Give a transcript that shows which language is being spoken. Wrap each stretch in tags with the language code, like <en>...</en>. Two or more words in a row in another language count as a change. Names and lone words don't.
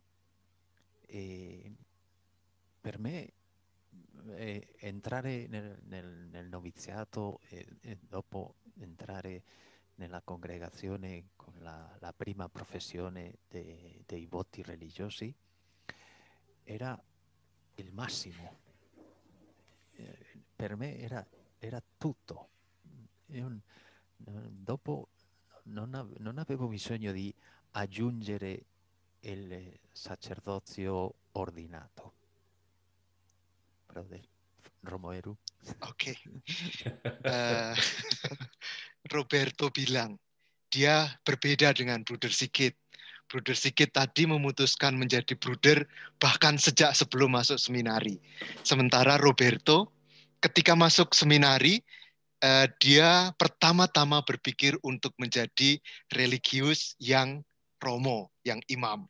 <it>E per me entrare nel noviziato e dopo entrare nella congregazione con la prima professione dei voti religiosi era il massimo. Per me era tutto. Io dopo non avevo bisogno di aggiungere il sacerdozio ordinato.</it> <en>Brother Romoeru.</en> <id>Oke. Roberto bilang dia berbeda dengan Bruder Sigit. Bruder Sigit tadi memutuskan menjadi bruder bahkan sejak sebelum masuk seminari. Sementara Roberto ketika masuk seminari dia pertama-tama berpikir untuk menjadi religius yang romo, yang imam.</id>